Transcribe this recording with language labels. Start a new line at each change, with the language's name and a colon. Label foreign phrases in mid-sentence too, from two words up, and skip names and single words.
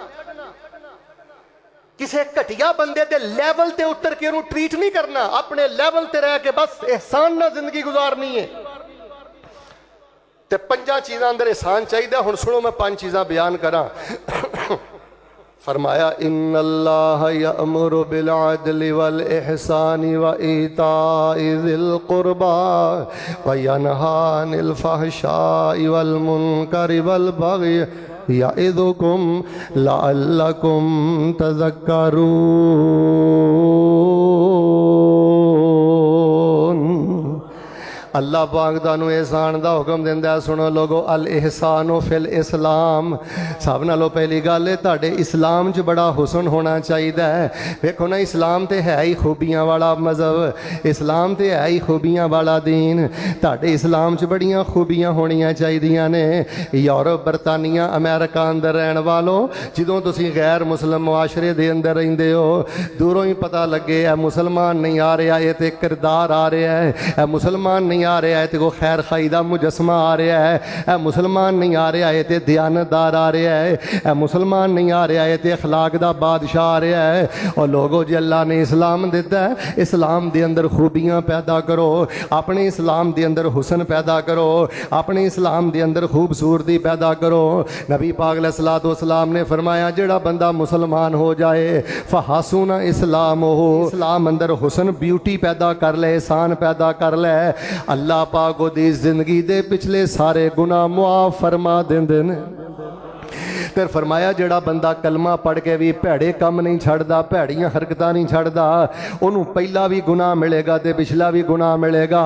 Punjabi: کسی گھٹیا بندے دے لیول تے اتر کے انہیں ٹریٹ نہیں کرنا، اپنے لیول تے رہ کے بس احسان نال زندگی گزارنی ہے. تے پنجاں چیزاں اندر احسان چاہیے. ہن سنو میں 5 چیزاں بیان کراں. فرمایا
Arabic: إن الله يأمر بالعدل والإحسان وإيتاء ذي القربى وينهى عن الفحشاء والمنكر والبغي يعظكم لعلكم تذكرون.
Punjabi: اللہ پاک تہانوں احسان دا حکم دیندا ہے۔ سنو لوکو,
Arabic: الإحسان في الإسلام.
Punjabi: سب نالوں پہلی گل ہے تہاڈے اسلام چ بڑا حسن ہونا چاہیدا ہے. ویکھو نا، اسلام تے ہے ہی خوبیاں والا مذہب، اسلام تے ہے ہی خوبیاں والا دین. تہاڈے اسلام چ بڑیاں خوبیاں ہونیاں چاہیدیاں نے. یورپ، برطانیہ، امریکہ اندر رہن والو، جدوں تسیں غیر مسلم معاشرے دے اندر رہندے ہو، دوروں ہی پتا لگے ہے مسلمان نہیں آ رہا، یہ تے کردار آ رہا ہے، مسلمان نہیں آ رہا ہے تو خیر خواہی کا مجسمہ آ رہا ہے، مسلمان نہیں آ رہا ہے تو دیانتدار آ رہا ہے، مسلمان نہیں آ رہا ہے تو اخلاق کا بادشاہ آ رہا ہے. اور لوکو جی، اللہ نے اسلام دتا ہے، اسلام کے اندر خوبیاں پیدا کرو، اپنے اسلام کے اندر حسن پیدا کرو، اپنے اسلام کے اندر خوبصورتی پیدا کرو. نبی پاک
Arabic: عليه الصلاة والسلام
Punjabi: نے فرمایا، جہڑا بندہ مسلمان ہو جائے
Arabic: فحسن إسلام
Punjabi: ہو، اسلام اندر حسن بیوٹی پیدا کر لے، احسان پیدا کر لے، اللہ پاک اوہدی زندگی دے پچھلے سارے گناہ معاف فرما دیندے نے. فیر فرمایا، جہڑا بندہ کلمہ پڑھ کے بھی بھیڑے کم نہیں چھڈدا، بھیڑیاں حرکتاں نہیں چھڈدا، انہوں نے پہلا بھی گناہ ملے گا تو پچھلا بھی گناہ ملے گا.